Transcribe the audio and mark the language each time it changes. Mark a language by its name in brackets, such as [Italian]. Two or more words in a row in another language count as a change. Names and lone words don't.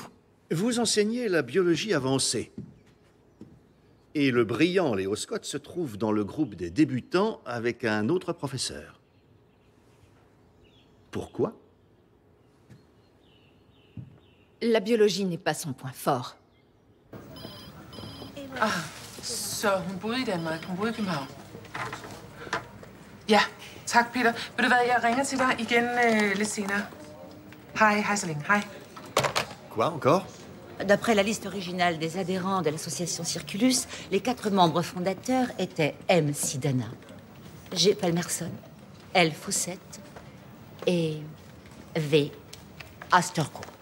[French] Vous enseignez la biologie avancée. Et le brillant Léo Scott se trouve dans le groupe des débutants avec un autre professeur. Pourquoi? La biologie n'est pas son point fort. [Danish] Så hun boede i Danmark. Hun boede i København. Ja, tak Peter. Ved du hvad, jeg ringer til dig igen lidt senere. Hej så længe. Hej. [French] Quoi encore? D'après la liste originale des adhérents de l'association Circulus, les 4 membres fondateurs étaient M. Sidana, G. Palmerston, L. Fawcett et V. Astercourt.